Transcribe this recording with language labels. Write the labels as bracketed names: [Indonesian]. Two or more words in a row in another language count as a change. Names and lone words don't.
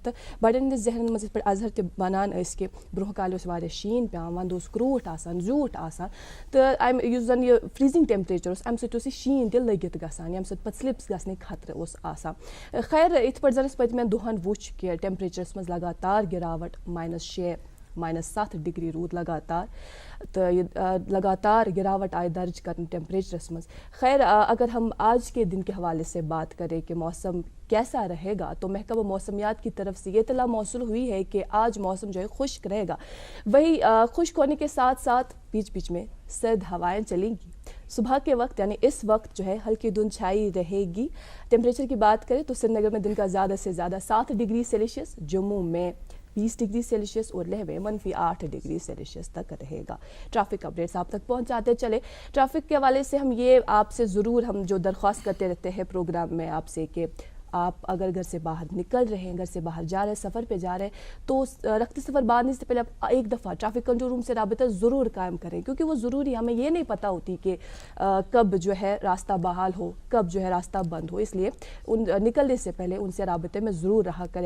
[Kashmiri] تہٕ بَڑٮ۪ن ہٕنٛدِس ذہنَن منٛز یِتھ پٲٹھۍ اظہر تہِ وَنان ٲسۍ کہِ برونٛہہ کالہِ اوس واریاہ شیٖن پیٚوان وَندٕ اوس کرٛوٗٹھ آسان زیوٗٹھ آسان تہٕ اَمہِ یُس زَن یہِ [English] freezing temperature [Kashmiri] اوس اَمہِ سۭتۍ اوس یہِ شیٖن تہِ لٔگِتھ گژھان ییٚمہِ سۭتۍ پَتہٕ سِلِپس گژھنٕکۍ خطرٕ اوس آسان. خیر یِتھ پٲٹھۍ زَن اَسہِ پٔتمٮ۪ن دۄہَن وُچھ کہِ ٹٮ۪مپریچرَس منٛز لگاتار گِراوٹ -6 -7 ڈگری روٗد لگاتار تہٕ یہِ لگاتار گراوٹ آئی درج کرنہٕ ٹیمپریچرس منٛز. [Urdu] خیر اگر ہم آج کے دن کے حوالے سے بات کریں کہ موسم کیسا رہے گا تو محکمہ موسمیات کی طرف سے یہ اطلاع موصول ہوئی ہے کہ آج موسم جو ہے خشک رہے گا. وہی خشک ہونے کے ساتھ ساتھ بیچ بیچ میں سرد ہوائیں چلیں گی. صبح کے وقت یعنی اس وقت جو ہے ہلکی دھند چھائی رہے گی. ٹیمپریچر کی بات کریں تو سری نگر میں دن کا زیادہ سے زیادہ 7 [English] degree Celsius, [Urdu] جموں میں 20 [English] degree Celsius [Urdu] اور لیہ میں -8 [English] degree Celsius [Urdu] تک رہے گا. [English] traffic updates [Urdu] آپ تک پہنچاتے چلے. ٹریفک کے حوالے سے ہم یہ آپ سے ضرور ہم جو درخواست کرتے رہتے ہیں پروگرام میں آپ سے کہ آپ اگر گھر سے باہر نکل رہے ہیں, گھر سے باہر جا رہے ہیں, سفر پہ جا رہے ہیں تو رخت سفر باندھنے سے پہلے آپ ایک دفعہ [English] traffic control room [Urdu] سے رابطہ ضرور قائم کریں کیونکہ وہ ضروری, ہمیں یہ نہیں پتہ ہوتی کہ کب جو ہے راستہ بحال ہو, کب جو ہے راستہ بند ہو, اس لیے نکلنے سے پہلے ان سے رابطے میں ضرور رہا کریں.